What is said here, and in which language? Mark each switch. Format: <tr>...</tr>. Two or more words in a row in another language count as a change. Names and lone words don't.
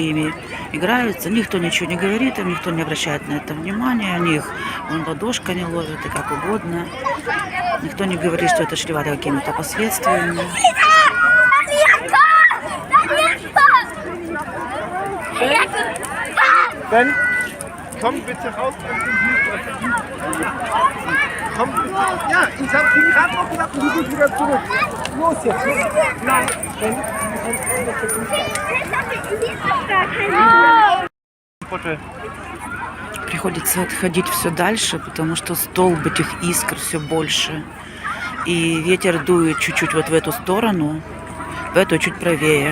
<ru>ими играются, никто ничего не говорит, им никто не обращает на это внимания, они их вон ладошками ловят и как угодно. Никто не говорит, что это чревато какими-то последствиями.</ru> <de>Ben, komm bitte raus aus dem Hut. Komm bitte. Ja, ich hab ihn gerade noch gesagt, du gehst wieder zurück. Los jetzt. Nein.</de> <ru>Приходится отходить все дальше, потому что столб этих искр все больше. И ветер дует чуть-чуть вот в эту сторону, в эту чуть правее.</ru>